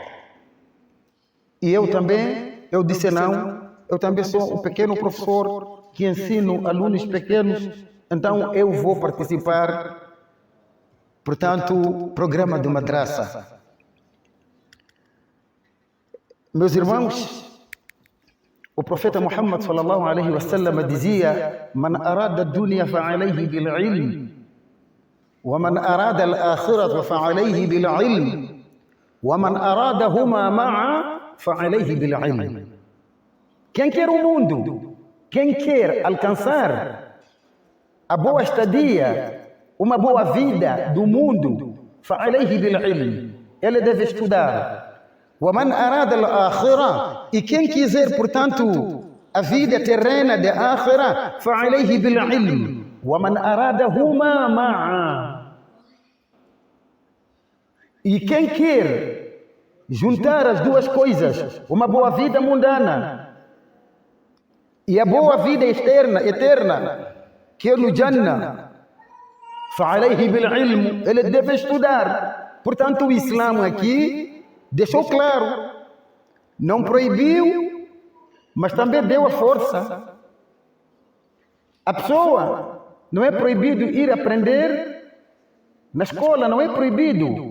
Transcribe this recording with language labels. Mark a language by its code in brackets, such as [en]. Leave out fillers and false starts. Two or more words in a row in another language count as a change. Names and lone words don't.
[pt] E eu disse não, eu também sou um pequeno professor que ensino alunos pequenos, então eu vou participar, portanto, programa de madrasa. Meus irmãos, o profeta Muhammad [ar] صلى الله عليه وسلم dizia: "من أراد الدنيا فعليه بالعلم، ومن أراد الآخرة فعليه بالعلم، ومن أرادهما معا فعليه بالعلم." [pt] Quem quer o mundo, quem quer alcançar a boa estadia, uma boa vida do mundo, [ar] فعليه بالعلم, [pt] ele deve estudar. [ar] وَمَنْ أَرَادَ الْآخِرَةَ, [pt] e quem quiser, portanto, a vida terrena de ákhira, [ar] فَعَلَيْهِ بِالْعِلْمِ وَمَنْ أَرَادَهُمَا مَعًا. [pt] E quem quer juntar as duas coisas, uma boa vida mundana e a boa vida eterna, que é no Jannah, [ar] فَعَلَيْهِ بِالْعِلْمِ, [pt] ele deve estudar. Portanto, o Islã aqui deixou claro, não proibiu, mas também deu a força. A pessoa não é proibido ir aprender na escola, não é proibido.